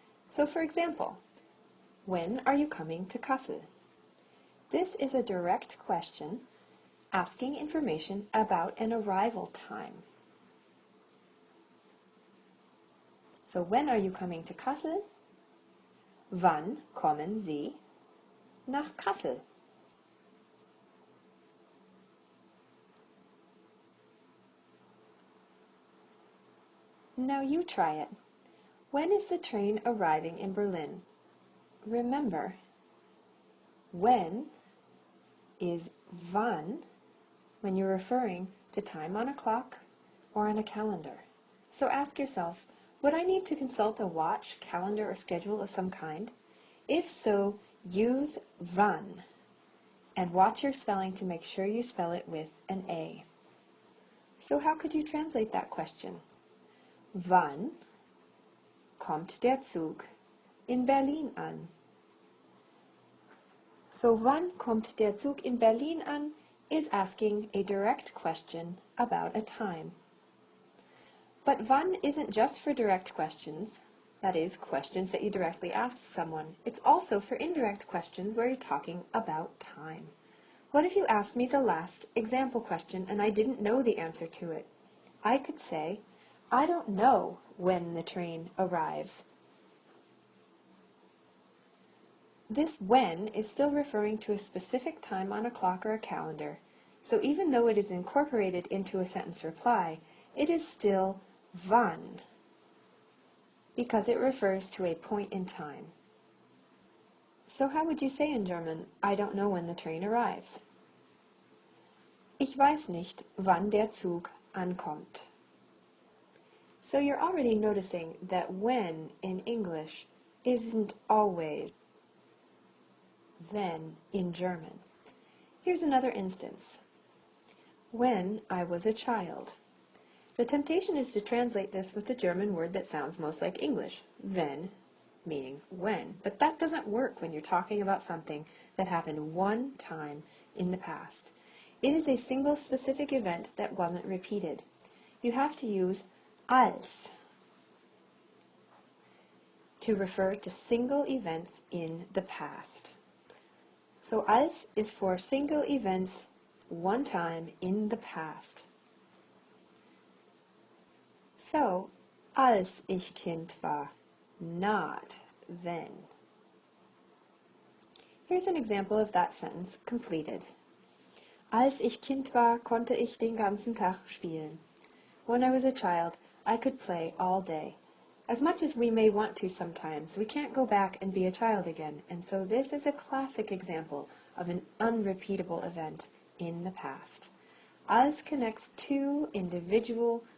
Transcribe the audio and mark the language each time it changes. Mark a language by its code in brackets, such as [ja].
[en] So for example, when are you coming to Kassel? This is a direct question asking information about an arrival time. So when are you coming to Kassel? [de] Wann kommen Sie nach Kassel? [en] Now you try it. When is the train arriving in Berlin? Remember, when is wann when you're referring to time on a clock or on a calendar. So ask yourself, would I need to consult a watch, calendar, or schedule of some kind? If so, use wann and watch your spelling to make sure you spell it with an A. So how could you translate that question? [de] Wann kommt der Zug in Berlin an? [en] So [de] wann kommt der Zug in Berlin an [en] is asking a direct question about a time. But wann isn't just for direct questions, that is, questions that you directly ask someone. It's also for indirect questions where you're talking about time. What if you asked me the last example question and I didn't know the answer to it? I could say, I don't know when the train arrives. This when is still referring to a specific time on a clock or a calendar, so even though it is incorporated into a sentence reply, it is still wann, because it refers to a point in time. So how would you say in German, I don't know when the train arrives? [de] Ich weiß nicht, wann der Zug ankommt. [en] So you're already noticing that when in English isn't always then in German. Here's another instance. When I was a child. The temptation is to translate this with the German word that sounds most like English, wenn, meaning when. But that doesn't work when you're talking about something that happened one time in the past. It is a single specific event that wasn't repeated. You have to use als to refer to single events in the past. So als is for single events one time in the past. [de] So, als ich Kind war, [en] not [de] wenn. [en] Here's an example of that sentence completed. [de] Als ich Kind war, konnte ich den ganzen Tag spielen. [en] When I was a child, I could play all day. As much as we may want to sometimes, we can't go back and be a child again, and so this is a classic example of an unrepeatable event in the past. Als connects two individual